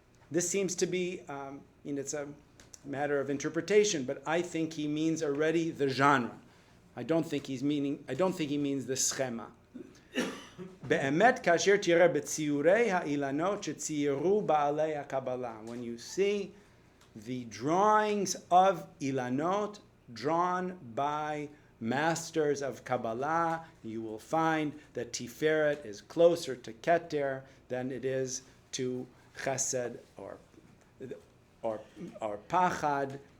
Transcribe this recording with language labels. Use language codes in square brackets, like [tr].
[en] This seems to be, it's a matter of interpretation, but I think he means already the genre. I don't think he means the schema. [he] באמת כאשר תראה בציורי האילנות שציירו בעלי הקבלה. [en] When you see the drawings of Ilanot drawn by masters of Kabbalah, you will find that Tiferet is closer to Keter than it is to Chesed or Pachad.